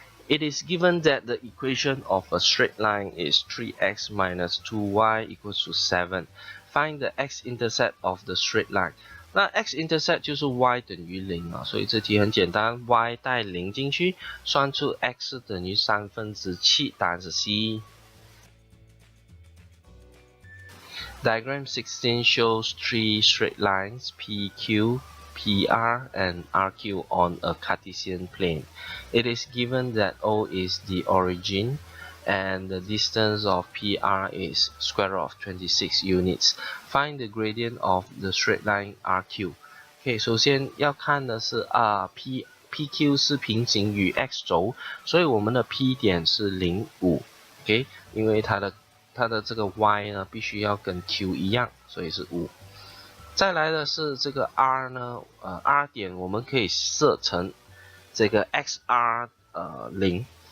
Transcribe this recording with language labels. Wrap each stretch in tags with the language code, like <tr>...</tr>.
<en>It is given that the equation of a straight line is 3x minus 2y equals to 7. Find the x-intercept of the straight line.</en> <zh>那 x-intercept 就是 y 等于0啊，所以这题很简单 ，y 带0进去，算出 x 等于7/3，答案是 C。</zh> <en>Diagram 16 shows 3 straight lines PQ, PR, and RQ on a Cartesian plane. It is given that O is the origin and the distance of PR is square root of 26 units. Find the gradient of the straight line RQ.</en> <zh>OK， 首先要看的是PQ 是平行于 x 轴，所以我们的 P 点是0,5。 OK， 因为它的这个 y 呢必须要跟 Q 一样，所以是5。再来的是这个 R 呢，R 点我们可以设成这个 XR 0。</zh>